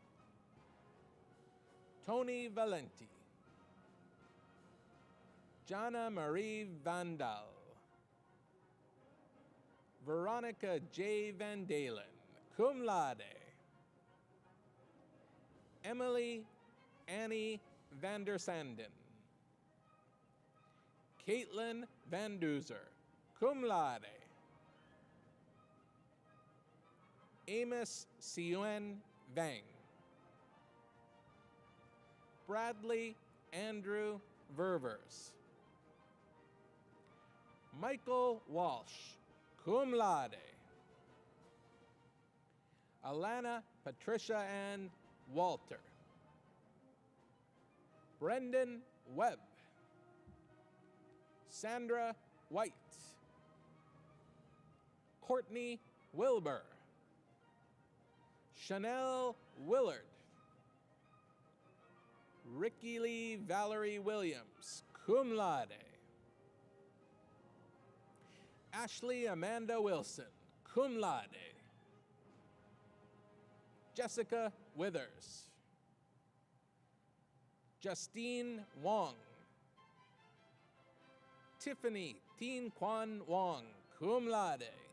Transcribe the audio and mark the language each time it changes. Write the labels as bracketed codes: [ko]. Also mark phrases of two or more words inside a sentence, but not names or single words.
[en] Tony Valenti. Jana Marie Vandal. Veronica J. Van Dalen, [la] cum laude. [en] Emily Annie van der Sanden. Caitlin Van Duzer, [la] cum laude. [en] Amos Sien Vang. Bradley Andrew Ververs. Michael Walsh, [la] cum laude. [en] Alana Patricia Ann Walter. Brendan Webb. Sandra White. Courtney Wilbur. Chanel Willard. Ricky Lee Valerie Williams, [la] cum laude. [en] Ashley Amanda Wilson, [la] cum laude. [en] Jessica Withers. Justine Wong. Tiffany Tin Quan Wong, [la] cum laude.